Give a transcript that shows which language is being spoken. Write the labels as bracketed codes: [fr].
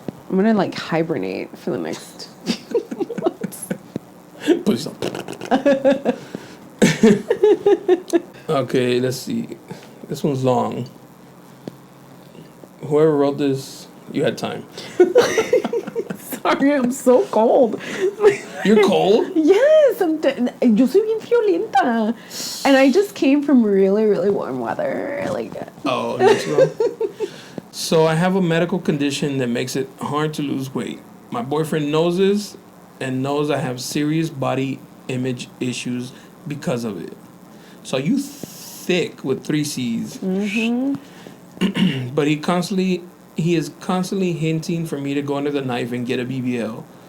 [en] I'm gonna like hibernate for the next. Put yourself. Okay, let's see. This one's long. Whoever wrote this, you had time. Sorry, I'm so cold. You're cold? [es] Yes, yo soy bien violenta. [en] And I just came from really, really warm weather. Like, Oh, that's wrong. So I have a medical condition that makes it hard to lose weight. My boyfriend knows this and knows I have serious body image issues because of it. So you thick with 3 C's. But he is constantly hinting for me to go under the knife and get a BBL.